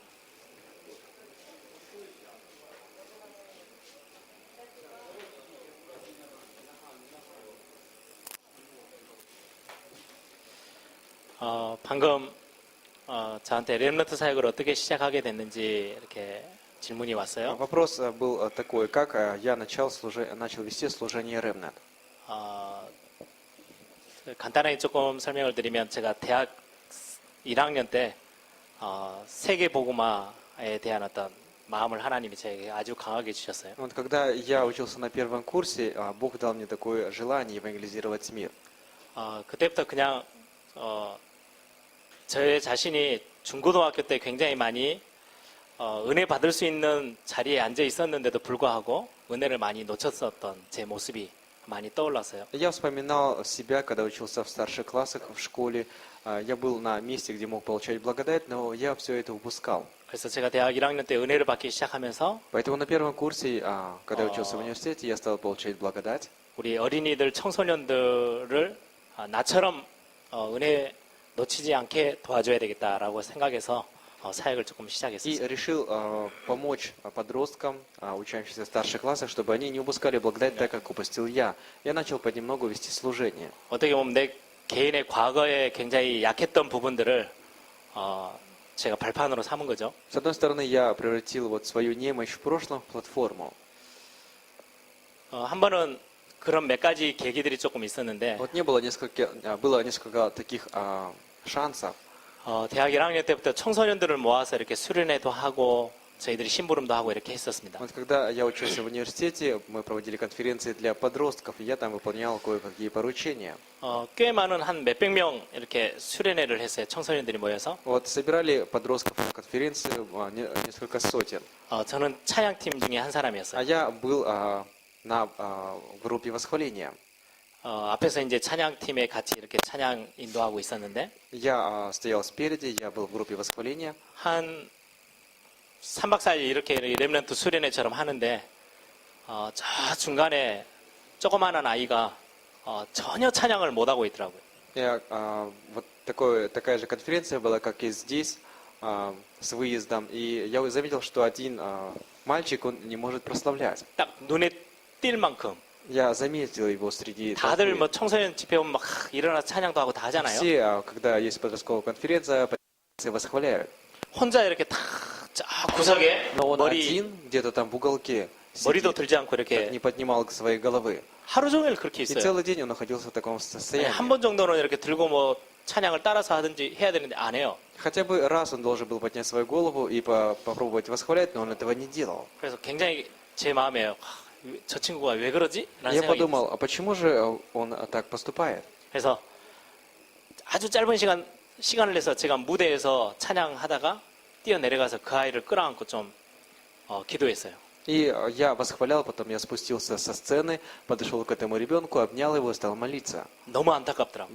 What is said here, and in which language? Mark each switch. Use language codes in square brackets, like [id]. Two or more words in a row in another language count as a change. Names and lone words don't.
[ko] 방금 저한테 렘넌트 사역을 어떻게 시작하게 됐는지 이렇게 질문이 왔어요. [ru] Вопрос был такой, как я начал вести служение Ремнет. [ko] 간단하게 조금 설명을 드리면 제가 대학 1학년 때 세계 복음화에 대한 어떤 마음을 하나님이 제게 아주 강하게 주셨어요. [ru] Вот когда я учился на первом курсе, Бог дал мне такое желание евангелизировать мир. [ko] 그때부터 그냥 저 자신이 중고등학교 때 굉장히 많이 은혜 받을 수 있는 자리에 앉아 있었는데도 불구하고 은혜를 많이 놓쳤었던 제 모습이 많이 떠올랐어요. [ru] Я вспоминал себя, когда учился в старших классах в школе. Я был на месте, где мог получать благодать, но я все это упускал. [ko] 그래서 제가 대학 1학년 때 은혜를 받기 시작하면서 [ru] Поэтому на первом курсе, когда я учился в университете, я стал получать благодать. [ko] 우리 어린이들, 청소년들을 나처럼 은혜 놓치지 않게 도와줘야 되겠다라고 생각해서 사역을 조금 [ru] И [ko] 시작했어요. [ru] решил помочь подросткам, учащимся в старших классах, чтобы они не упускали благодать так, как упустил я. Я начал понемногу вести служение. [ko] 어떻게 보면 내 개인의 과거에 굉장히 약했던 부분들을 제가 발판으로 삼은 거죠. [ru] С одной стороны, я превратил вот свою немощь в прошлом в платформу. [ko] 한 번은 그런 몇 가지 계기들이 조금 있었는데 [ru] Вот было несколько таких шансов. [ko] 대학 1학년 때부터 청소년들을 모아서 이렇게 수련회도 하고 저희들이 심부름도 하고 이렇게 했었습니다. [ru] Вот когда я учился в университете, мы проводили конференции для подростков, и я там выполнял кое-какие поручения. [ko] 꽤 많은 한 몇백 명 이렇게 수련회를 했어요. 청소년들이 모여서. [ru] Вот собирали подростков на конференции несколько сотен. [ko] 저는 찬양팀 중에 한 [ru] А [ko] 사람이었어요. [ru] я был на группе восхваления. [ko] 앞에서 이제 찬양팀에 같이 이렇게 찬양 인도하고 있었는데 [ru] Я стоял спереди, я был в группе восхваления. [ko] 한 3박 4일 이렇게 렘넌트 수련회처럼 하는데 저 중간에 조그마한 아이가 전혀 찬양을 못하고 있더라고요. [ru] Вот такая же конференция была, как и здесь, с выездом. И я заметил, что один мальчик, он не может прославлять. [ko] 딱 눈에 띌 만큼 [ru] Я заметил его среди [ko] 다들 [ru] толпы. [ko] 뭐 청소년 집회 오면 막 일어나서 찬양도 하고 다 하잖아요. [ru] Все, когда есть подростковая конференция, восхваляют. [ko] 혼자 이렇게 탁 구석에 [ru] Но он [ko] 머리 [ru] один, где-то там в уголке, [ko] 머리도 [ru] сидит, [ko] 들지 않고 [ru] так [ko] 이렇게 [ru] не поднимал своей головы. [ko] 하루 종일 그렇게 [ru] И [ko] 있어요. [ru] целый день он находился в таком состоянии. [ko] 한 번 정도는 이렇게 들고 뭐 찬양을 따라서 하든지 해야 되는데 안 해요. [ru] Хотя бы раз он должен был поднять свою голову и попробовать восхвалять, но он этого не делал. [ko] 그래서 굉장히 제 마음에 저 친구가 왜 그러지? 라는 [ru] Я [ko] 생각이 [ru] подумал, а почему же он так поступает? [ko] 그래서 아주 짧은 시간을 내서 제가 무대에서 찬양하다가 뛰어내려가서 그 아이를 끌어안고 좀 기도했어요. [ru] И я восхвалял, потом я спустился со сцены, подошел к этому ребенку, обнял его и стал молиться. [ko] 너무 안타깝더라고요.